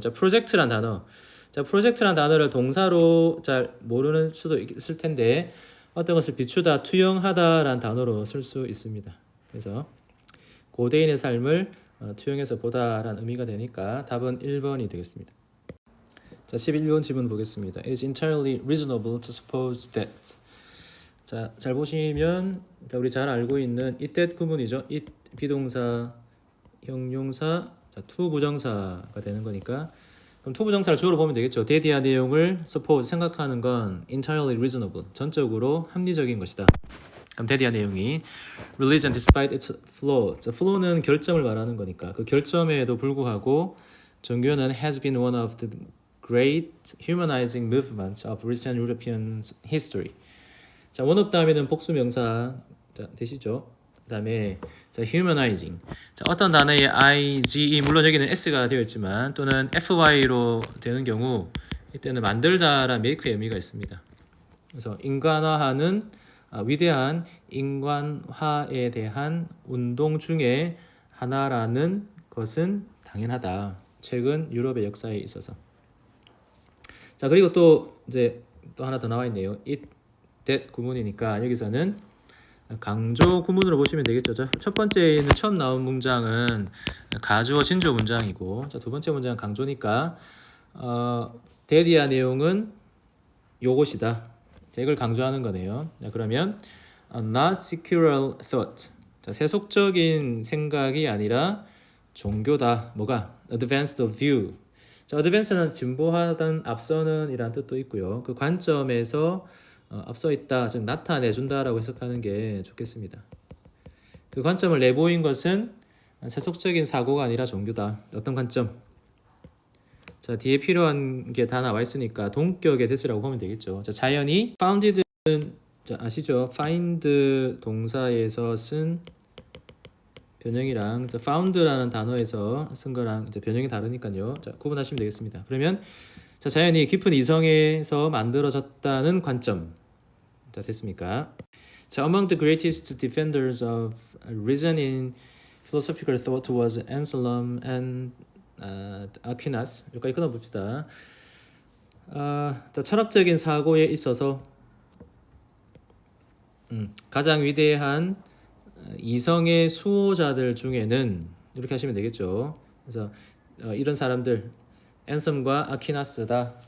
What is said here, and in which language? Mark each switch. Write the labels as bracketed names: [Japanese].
[Korean] 자, 프로젝트란 단어. 자, 프로젝트란 단어를 동사로 잘 모르는 수도 있을 텐데 어떤 것을 비추다, 투영하다라는 단어로 쓸 수 있습니다. 그래서 고대인의 삶을 투영해서 보다라는 의미가 되니까 답은 1번이 되겠습니다. 자, 11번 질문 보겠습니다. [English] It is entirely reasonable to suppose that. [Korean] 자, 잘 보시면, 자, 우리 잘 알고 있는 it that 구문이죠. it 비동사, 형용사, 자, to 부정사가 되는 거니까, 그럼 to 부정사를 주어로 보면 되겠죠. 대디한 내용을 suppose, 생각하는 건 [English] entirely reasonable, [Korean] 전적으로 합리적인 것이다. 그럼 대디한 내용이 [English] religion despite its flaw. [Korean] 자, flaw는 결점을 말하는 거니까 그 결점에도 불구하고 종교는 [English] has been one of the great humanizing movements of recent European history. [Korean] 자, one of 다음에는 복수 명사, 자, 되시죠? 그다음에 자, humanizing. 자, 어떤 단어에 ige, 물론 여기는 s가 되어 있지만 또는 fy로 되는 경우 이때는 만들다라는 make의 의미가 있습니다. 그래서 인간화하는 위대한 인간화에 대한 운동 중에 하나라는 것은 당연하다. 최근 유럽의 역사에 있어서. 자, 그리고 또 이제 또 하나 더 나와 있네요. it that 구문이니까 여기서는 강조 구문으로 보시면 되겠죠. 자, 첫 번째는 처음 나온 문장은 가주어 진주 문장이고, 자, 두 번째 문장은 강조니까 대디한 내용은 요것이다. 자, 이걸 강조하는 거네요. [English] 자, 그러면 not secular thought. [Korean] 자, 세속적인 생각이 아니라 종교다. 뭐가? [English] advanced view. [Korean] 자, advance는 진보하던, 앞서는 이란 뜻도 있고요. 그 관점에서 앞서 있다, 즉 나타내준다라고 해석하는 게 좋겠습니다. 그 관점을 내보인 것은 세속적인 사고가 아니라 종교다. 어떤 관점? 자, 뒤에 필요한 게 다 나와 있으니까 동격의 대시라고 보면 되겠죠. 자, 자연이 founded는 자, 아시죠? find 동사에서 쓴 변형이랑 found라는 단어에서 쓴 거랑 이제 변형이 다르니까요. 자, 구분하시면 되겠습니다. 그러면 자, 자연이 깊은 이성에서 만들어졌다는 관점. 자, 됐습니까? [English] 자, among the greatest defenders of reason in philosophical thought was Anselm and Aquinas. [Korean] 여기까지 끊어봅시다. 자, 철학적인 사고에 있어서 가장 위대한 이성의 수호자들 중에는 이렇게 하시면 되겠죠. 그래서 이런 사람들 앤섬과 아퀴나스다.